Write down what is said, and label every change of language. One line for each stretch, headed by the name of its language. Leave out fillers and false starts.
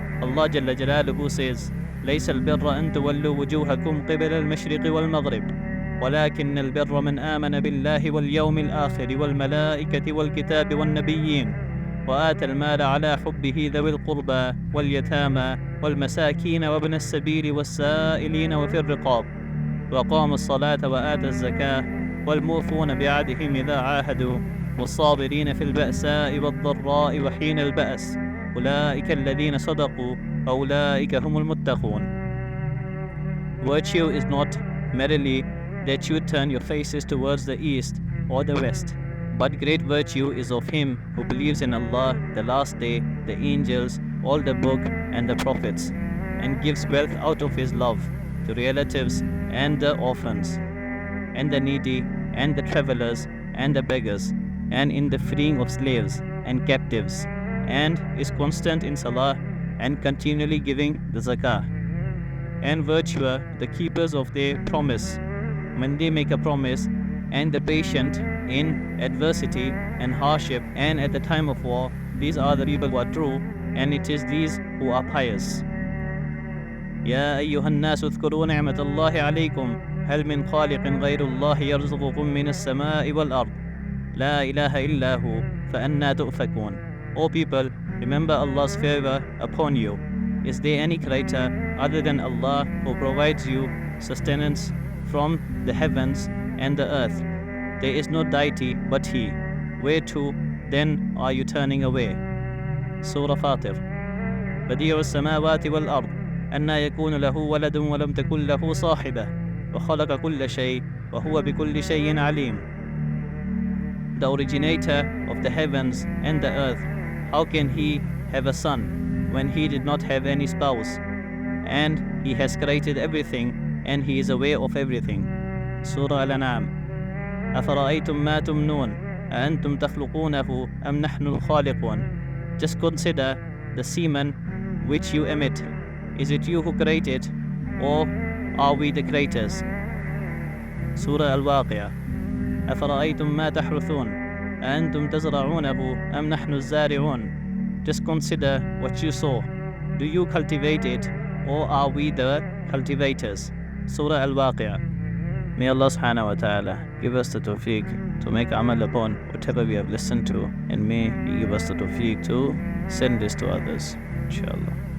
English: Allah Jalla Jalaluhu says,
Arabic: ليس البر أن تولوا وجوهكم قبل المشرق والمغرب ولكن البر من آمن بالله واليوم الآخر والملائكة والكتاب والنبيين وآتى المال على حبه ذوي القربى واليتامى والمساكين وابن السبيل والسائلين وفي الرقاب وقام الصلاة وآتى الزكاة والموفون بعهدهم إذا عاهدوا والصابرين في البأساء والضراء وحين البأس أولئك الذين صدقوا أولئك هم المتقون.
English: Virtue is not merely that you turn your faces towards the east or the west, but great virtue is of him who believes in Allah, the last day, the angels, all the book and the prophets, and gives wealth out of his love to relatives and the orphans, and the needy, and the travelers, and the beggars, and in the freeing of slaves and captives, and is constant in salah, and continually giving the zakah. And virtue are the keepers of their promise, when they make a promise, and the patient in adversity and hardship, and at the time of war. These are the people who are true, and it is these who are pious.
Arabic: يا أيها الناس اذكروا نعمة الله عليكم هل من خالق غير الله يرزقكم من السماء والأرض لا إله إلا هو فأنى تؤفكون.
English: O people, remember Allah's favor upon you. Is there any creator other than Allah who provides you sustenance from the heavens and the earth? There is no deity but He. Whereto then are you turning away? Surah Fatir.
Arabic: بديع السماوات والأرض أنى يكون له ولد ولم تكن له صاحبة وخلق كل شيء وهو بكل شيء عليم.
English: The originator of the heavens and the earth, how can He have a son when He did not have any spouse? And He has created everything, and He is aware of everything. Surah Al-An'am.
Arabic: أفرأيتم ما تمنون أأنتم تخلقونه أم نحن الخالقون.
English: Just consider the semen which you emit. Is it you who create it, or are we the creators? Surah Al-Waqi'ah.
Arabic: أفرأيتم ما تحرثون أأنتم تزرعونه أم نحن الزارعون.
English: Just consider what you sow. Do you cultivate it, or are we the cultivators? Surah Al-Waqi'ah. May Allah subhanahu wa ta'ala give us the tawfiq to make amal upon whatever we have listened to, and may He give us the tawfiq to send this to others, inshallah.